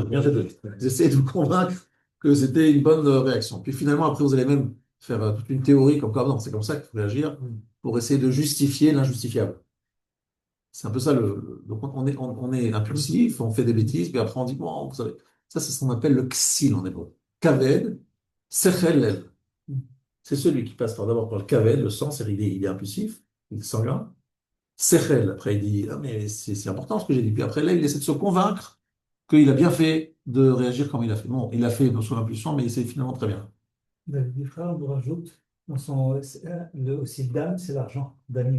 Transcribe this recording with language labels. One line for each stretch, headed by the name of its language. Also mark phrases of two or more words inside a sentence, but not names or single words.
French: J'ai bien fait vous essayez de vous convaincre que c'était une bonne réaction. Puis finalement, après, vous allez même faire toute une théorie comme quoi, non, c'est comme ça qu'il faut réagir pour essayer de justifier l'injustifiable. C'est un peu ça donc on est impulsif, on fait des bêtises, puis après on dit, bon, vous savez, ça c'est ce qu'on appelle le ksil en hébreu.
Hebrew: כבד, שכל לב.
French: C'est celui qui passe d'abord par le kaved, le sang, c'est-à-dire il est impulsif, il est sanguin. Sechel, après il dit, ah mais c'est important ce que j'ai dit. Puis après là, il essaie de se convaincre qu'il a bien fait de réagir comme il a fait. Bon, il a fait sous impulsion, mais c'est finalement très bien. David Dufresne nous rajoute dans son aussi Dame, c'est l'argent, Damim.